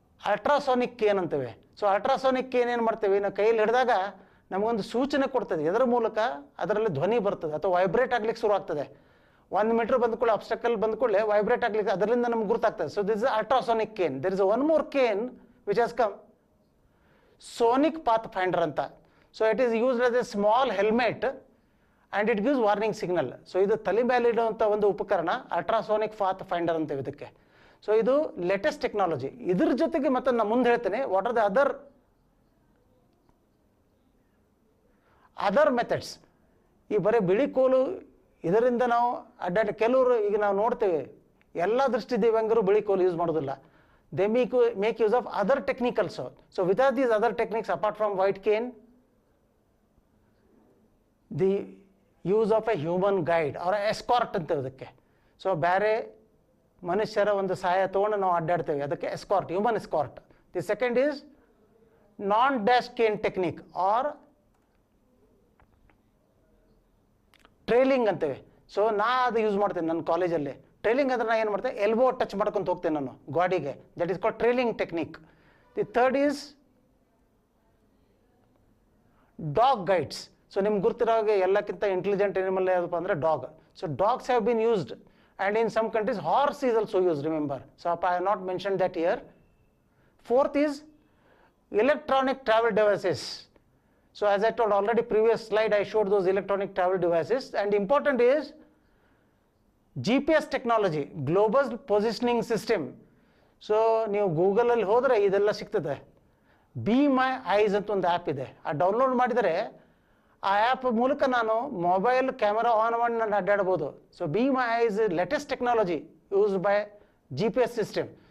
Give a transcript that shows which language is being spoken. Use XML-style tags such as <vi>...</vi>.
<kn>Ultrasonic Kane ಅಂತೇವೆ. So ultrasonic Kane ಏನು ಮಾಡ್ತೇವೆ, ನಾವು ಕೈಯಲ್ಲಿ ಹಿಡಿದಾಗ ನಮಗೊಂದು ಸೂಚನೆ ಕೊಡ್ತದೆ, ಇದರ ಮೂಲಕ ಅದರಲ್ಲಿ ಧ್ವನಿ ಬರ್ತದೆ ಅಥವಾ ವೈಬ್ರೇಟ್ ಆಗ್ಲಿಕ್ಕೆ ಶುರು ಆಗ್ತದೆ. 1 ಮೀಟರ್ ಬಂದ್ಕೊಳ್ಳಿ, ಅಬ್ಸ್ಟಕಲ್ ಬಂದ್ಕೊಳ್ಳಿ ವೈಬ್ರೇಟ್ ಆಗ್ಲಿಕ್ಕೆ ಅದರಿಂದ ನಮ್ಗೆ ಗುರುತಾಗ್ತದೆ.</kn> <en>So this is ultrasonic cane. There is one more cane which has come, sonic pathfinder anta. So it is used as a small helmet and it gives warning signal.</en> <kn>So idu tali ಮೇಲೆ ಇಡುವಂತ ಒಂದು ಉಪಕರಣ ultrasonic pathfinder ಅಂತೇವೆ ಇದಕ್ಕೆ. So ಇದು latest technology. ಇದ್ರ ಜೊತೆಗೆ ಮತ್ತೆ ನಾನು ಮುಂದೆ ಹೇಳ್ತೇನೆ</kn> <en>What are the other methods.</en> <kn>ಈ ಬರೀ ಬಿಳಿ ಕೋಲು ಇದರಿಂದ ನಾವು ಕೆಲವರು ಈಗ ನಾವು ನೋಡ್ತೇವೆ ಎಲ್ಲ ದೃಷ್ಟಿ ದಿವ್ಯಾಂಗರು ಬಿಳಿ ಕೋಲು ಯೂಸ್ ಮಾಡೋದಿಲ್ಲ.</kn> <en>They make use of other techniques also. So without these other techniques, apart from white cane, the use of a human guide or escort</en> <kn>ಅಂತ ಇದಕ್ಕೆ. ಸೊ ಬೇರೆ ಮನುಷ್ಯರ ಒಂದು ಸಹಾಯ ತಗೊಂಡು ನಾವು ಅಡ್ಡಾಡ್ತೇವೆ, ಅದಕ್ಕೆ escort, human escort.</kn> <en>The second is non-dash cane technique or trailing ಅಂತೇವೆ.</en> <kn>So ನಾ ಅದು ಯೂಸ್ ಮಾಡ್ತೇನೆ ನನ್ನ ಕಾಲೇಜಲ್ಲಿ. ಟ್ರೈಲಿಂಗ್ ಅಂದ್ರೆ ನಾ ಏನು ಮಾಡ್ತೇನೆ, ಎಲ್ಬೋ ಟಚ್ ಮಾಡ್ಕೊಂತ ಹೋಗ್ತೇನೆ ನಾನು ಗಾಡಿಗೆ.</kn> <en>That is called trailing technique. The third is dog guides.</en> <kn>So ನಿಮ್ಗೆ ಗೊತ್ತಿರೋ ಹಾಗೆ ಎಲ್ಲಕ್ಕಿಂತ ಇಂಟೆಲಿಜೆಂಟ್ ಎನಿಮಲ್ ಯಾವುದಪ್ಪ ಅಂದರೆ dog.</kn> <en>So dogs have been used and in some countries horse is also use, remember. So I have not mention that here. Fourth is electronic travel devices. So as I told already previous slide, I showed those electronic travel devices, and important is GPS technology, global positioning system.</en> <kn>So ನೀವು ಗೂಗಲಲ್ಲಿ ಹೋದರೆ ಇದೆಲ್ಲ ಸಿಗ್ತದೆ. Be my ice ಅಂತ ಒಂದು app ಇದೆ, ಆ download ಮಾಡಿದರೆ ಆ ಆ್ಯಪ್ ಮೂಲಕ ನಾನು ಮೊಬೈಲ್ ಕ್ಯಾಮೆರಾ ಆನ್ ಮಾಡಿ ನಾನು ಅಡ್ಡಾಡ್ಬೋದು.</kn> <en>So be my eyes latest technology used by GPS system.</en>